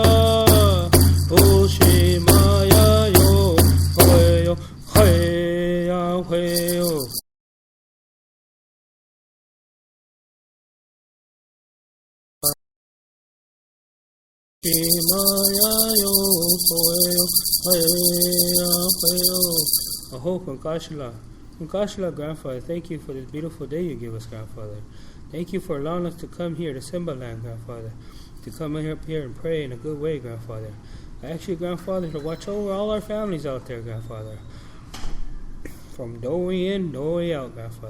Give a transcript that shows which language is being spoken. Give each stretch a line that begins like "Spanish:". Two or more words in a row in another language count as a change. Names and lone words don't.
Lakota: Ushimaya yo hoyo hoya hoyo Ushimaya yo hoyo hoya hoyo Aho Kunkashila. Kunkashila,
English: grandfather, thank you for this beautiful day you give us, grandfather. Thank you for allowing us to come here to Simba land, grandfather. To come up here and pray in a good way, grandfather. I ask you, grandfather, to watch over all our families out there, grandfather. From doorway in, doorway out, grandfather.